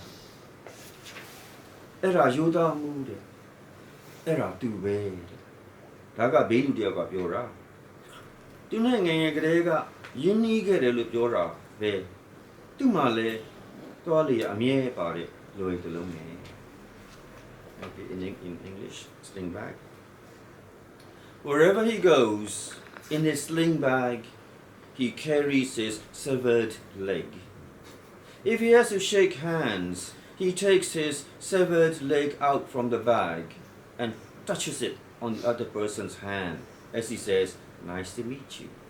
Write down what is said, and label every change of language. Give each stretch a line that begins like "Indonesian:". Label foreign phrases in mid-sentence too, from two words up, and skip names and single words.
Burmese: အဲ့ဒါယောသားမှုတဲ့အဲ့ဒါသူပဲတဲ့ဒါကဘေးလူတယောက်ကပြောတာသူနဲ့ငယ်ငယ်ကလေးကယဉ်နီးခဲ့တယ်လို့ပြောတာပဲသူ့မှာလည်းသွားလေအမြဲပါတဲ့လွယ်တလုံးနဲ့
English: Okay, in English, sling bag. Wherever he goes, in his sling bag, he carries his severed leg. If he has to shake hands, he takes his severed leg out from the bag and touches it on the other person's hand as he says, "Nice to meet you."